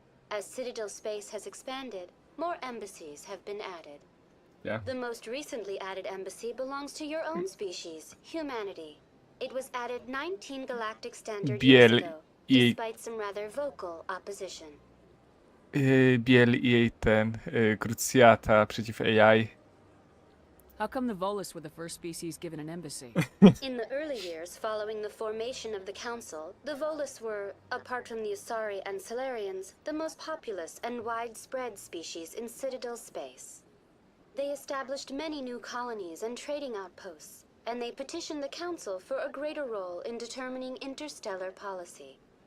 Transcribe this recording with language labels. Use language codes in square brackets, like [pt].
[en] As Citadel space has expanded, more embassies have been added. Yeah. The most recently added embassy belongs to your own species, humanity. It was added 19 galactic standard years ago, despite some rather vocal opposition. [pl] Biel i jej ten krucjata przeciw AI. [en] How come the Volus were the first species given an embassy? In the early years following the formation of the Council, the Volus were, apart from the Asari and Solarians, the most populous and widespread species in Citadel space. They established many new colonies and trading outposts, and they petitioned the Council for a greater role in determining interstellar policy.